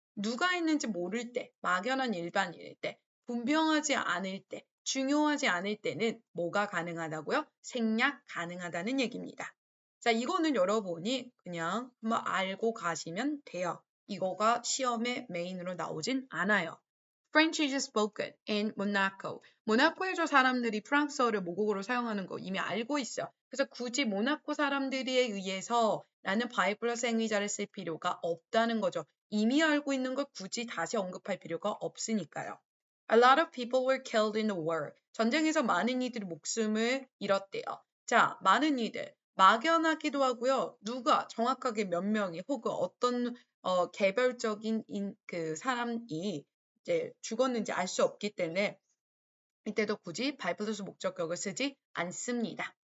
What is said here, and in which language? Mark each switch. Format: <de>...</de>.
<ko>누가 있는지 모를 때, 막연한 일반인일 때, 분명하지 않을 때, 중요하지 않을 때는 뭐가 가능하다고요? 생략 가능하다는 얘기입니다. 자, 이거는 여러분이 그냥 한번 알고 가시면 돼요. 이거가 시험에 메인으로 나오진 않아요.</ko> <en>French is spoken in Monaco.</en> <ko>모나코에서 사람들이 프랑스어를 모국어로 사용하는 거 이미 알고 있어요. 그래서 굳이 모나코 사람들에 의해서 나는 by 플러스 행위자를 쓸 필요가 없다는 거죠. 이미 알고 있는 걸 굳이 다시 언급할 필요가 없으니까요.</ko> <en>A lot of people were killed in the war.</en> <ko>전쟁에서 많은 이들이 목숨을 잃었대요. 자, 많은 이들. 막연하기도 하고요. 누가 정확하게 몇 명이 혹은 어떤 개별적인 그 사람이 이제 죽었는지 알 수 없기 때문에 이때도 굳이 by 플러스 목적격을 쓰지 않습니다.</ko>